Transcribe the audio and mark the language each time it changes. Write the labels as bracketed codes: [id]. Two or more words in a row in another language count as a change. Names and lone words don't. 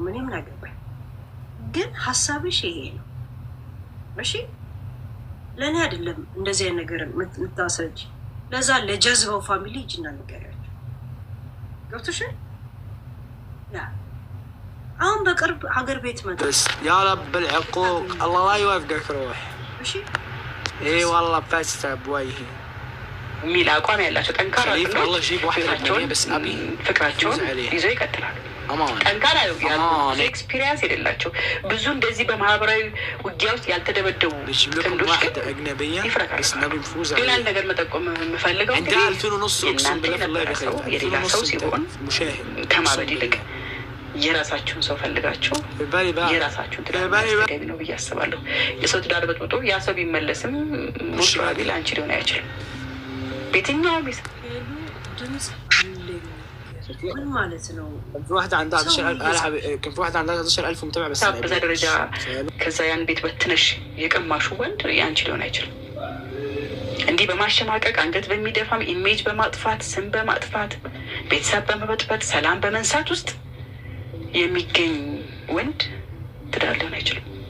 [am] እኔ ምን አገባኝ። ግን ሀሳብሽ ይሄ ነው እሺ። ለእኔ አይደለም እንደዚህ አይነት ነገር የምታስረጅ። ለዛ ለጀዝባው ፋሚሊ እጅና ንገሪያቸው። ገብቶሻል? ያ አሁን በቅርብ ሀገር ቤት መጣ። [ar] يا رب العقوق الله لا يوفقك روح [am] እሺ [ar] اي والله فاست بوجهي [am] የሚል አቋም ያላቸው ጠንካራ ፍቅራቸውን ይዘው ይቀጥላሉ። ጠንካራ ኤክስፒሪየንስ የሌላቸው ብዙ እንደዚህ በማህበራዊ ውጊያ ውስጥ ያልተደበደቡ ጥንዶች ግን ይፍረካሉ። ሌላ ነገር መጠቆም የምፈልገው እናንተ የነበረ ሰው የሌላ ሰው ሲሆን ከማበድ ይልቅ የራሳችሁን ሰው ፈልጋችሁ የራሳችሁን ትዳር ነው ብዬ አስባለሁ። የሰው ትዳር በጥብጦ ያ ሰው ቢመለስም ሙሽራቢ ለአንቺ ሊሆን አይችልም። በየትኛውም ድምፅ ምን ማለት ነው? [ar] كان في واحدة عندها 10000 متابع بس [am] በዛ ደረጃ ከዛ ያን ቤት በትነሽ የቀማሹ ወንድ የአንቺ ሊሆን አይችልም። እንዲህ በማሸማቀቅ አንገት በሚደፋም ኢሜጅ በማጥፋት ስም በማጥፋት ቤተሰብ በመበጥበጥ ሰላም በመንሳት ውስጥ የሚገኝ ወንድ ትዳር ሊሆን አይችልም።